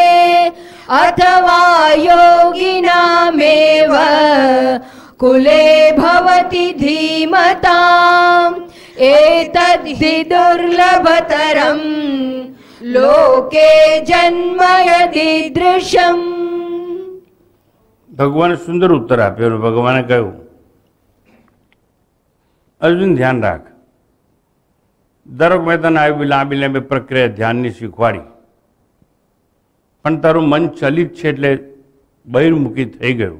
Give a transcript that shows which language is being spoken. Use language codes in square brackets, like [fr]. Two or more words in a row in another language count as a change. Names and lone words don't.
[sa] अथवा योगिनामेव कुले भवति धीमताम् एतद्धि दुर्लभतरं लोके जन्म यदीदृशम्. [gu] ભગવાને સુંદર ઉત્તર આપ્યો. ભગવાને કહ્યું, અર્જુન ધ્યાન રાખ, ધારો કે મેં તને આવી લાંબી લાંબી પ્રક્રિયા ધ્યાનની શીખવાડી, પણ તારું મન ચલિત છે એટલે બહિર્મુખી થઈ ગયું.